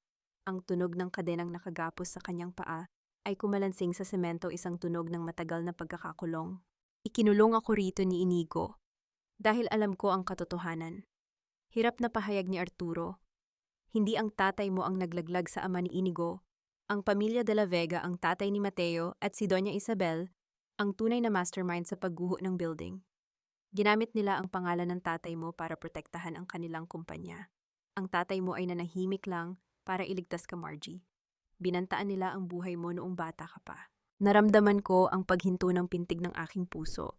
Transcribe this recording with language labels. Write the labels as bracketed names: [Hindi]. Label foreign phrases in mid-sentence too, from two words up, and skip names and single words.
[Filipino] Ang tunog ng kadenang nakagapos sa kanyang paa ay kumalansing sa semento, isang tunog ng matagal na pagkakakulong. Ikinulong ako rito ni Inigo dahil alam ko ang katotohanan. Hirap na pahayag ni Arturo. Hindi ang tatay mo ang naglaglag sa ama ni Inigo. Ang pamilya de la Vega, ang tatay ni Mateo at si Doña Isabel, ang tunay na mastermind sa pagguho ng building. Ginamit nila ang pangalan ng tatay mo para protektahan ang kanilang kumpanya. Ang tatay mo ay nanahimik lang para iligtas ka, Margie. Binantaan nila ang buhay mo noong bata ka pa. Naramdaman ko ang paghinto ng pintig ng aking puso.